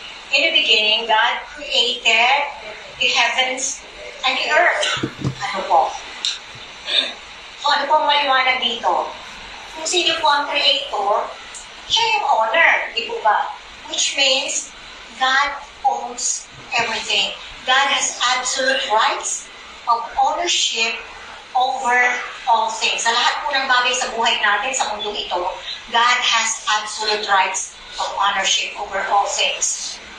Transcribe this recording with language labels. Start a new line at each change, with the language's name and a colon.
English: In the beginning, God created the heavens and the earth.
Filipino: Ano po? So ano po ang maliwanag dito? Kung sino po ang creator, siya yung owner, di po ba?
English: Which means, God owns everything. God has absolute rights of ownership over all things.
Filipino: Sa lahat po ng bagay sa buhay natin, sa mundo ito,
English: God has absolute rights of ownership over all things.